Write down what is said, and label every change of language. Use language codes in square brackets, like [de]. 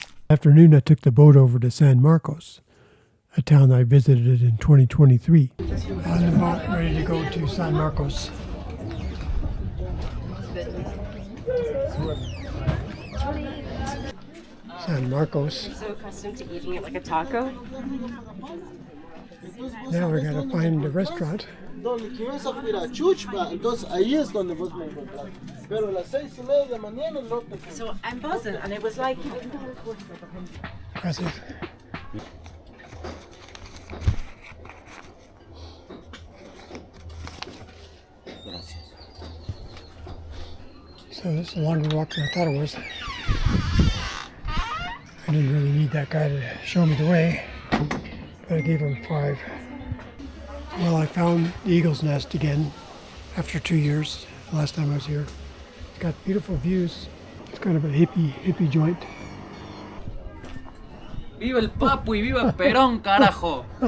[en] Afternoon, I took the boat over to San Marcos, a town I visited in 2023. On the boat, ready to go to San Marcos. San Marcos. So accustomed to eating it like a taco. Now we gotta find a restaurant. [es] Donde que ibas a ir a Chuchpa, entonces ahí es donde vos me encontrás. Pero a las 6:30 de la mañana no te encontré. [en] So I'm buzzing, and it was like. [es] Gracias. [en] So this is a longer walk than I thought it was. I didn't really need that guy to show me the way, but I gave him 5. Well, I found the Eagle's Nest again after 2 years, the last time I was here. It's got beautiful views. It's kind of a hippie joint. [es] ¡Viva el Papu y viva Perón, carajo!